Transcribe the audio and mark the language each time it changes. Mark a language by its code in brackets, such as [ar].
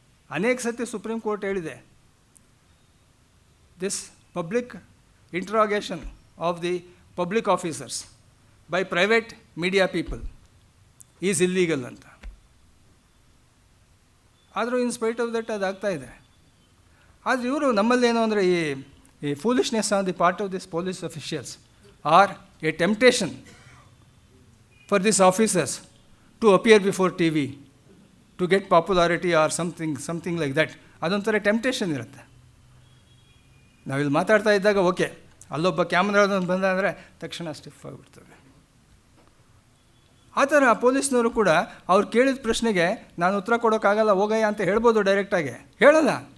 [kn] ಅನೇಕ ಸತಿ supreme court ಹೇಳಿದೆ, [en] This public interrogation of the public officers by private media people is illegal ಅಂತ. [kn] ಆದರೂ [en] in spite of that [kn] ಅದಾಗ್ತಾ ಇದೆ. ಆದರೆ ಇವರು ನಮ್ಮಲ್ಲೇನು ಅಂದರೆ ಈ [en] a foolishness on the part of these police officials or a temptation for these officers to appear before TV, to get popularity or something like that. [kn] ಅದೊಂಥರ temptation ಇರುತ್ತೆ. ನಾವಿಲ್ಲಿ ಮಾತಾಡ್ತಾ ಇದ್ದಾಗ ಓಕೆ, ಅಲ್ಲೊಬ್ಬ ಕ್ಯಾಮ್ರಾದೊಂದು ಬಂದ ಅಂದರೆ ತಕ್ಷಣ ಸ್ಟಿಫ್ ಆಗಿಬಿಡ್ತದೆ. ಆ ಥರ ಪೊಲೀಸ್ನವರು ಕೂಡ ಅವ್ರು ಕೇಳಿದ ಪ್ರಶ್ನೆಗೆ ನಾನು ಉತ್ತರ ಕೊಡೋಕ್ಕಾಗಲ್ಲ ಹೋಗಯ್ಯ ಅಂತ ಹೇಳ್ಬೋದು, ಡೈರೆಕ್ಟಾಗಿ ಹೇಳಲ್ಲ.